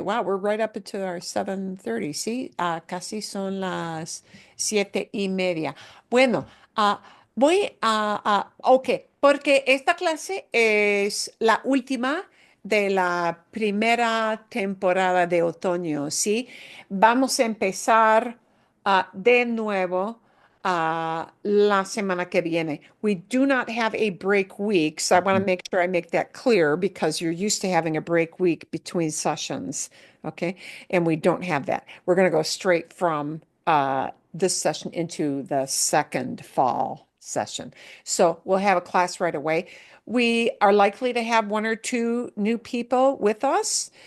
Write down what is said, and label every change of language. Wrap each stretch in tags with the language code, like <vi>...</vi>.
<en>Wow, we're right up into our 7:30.</en> <es>Sí, casi son las 7:30. Bueno, voy ok, porque esta clase es la última de la primera temporada de otoño, ¿sí? Vamos a empezar de nuevo la semana que viene.</es> <en>We do not have a break week, so I want to make sure I make that clear because you're used to having a break week between sessions, okay? And we don't have that. We're going to go straight from this session into the second fall session. So we'll have a class right away. We are likely to have one or two new people with us.</en>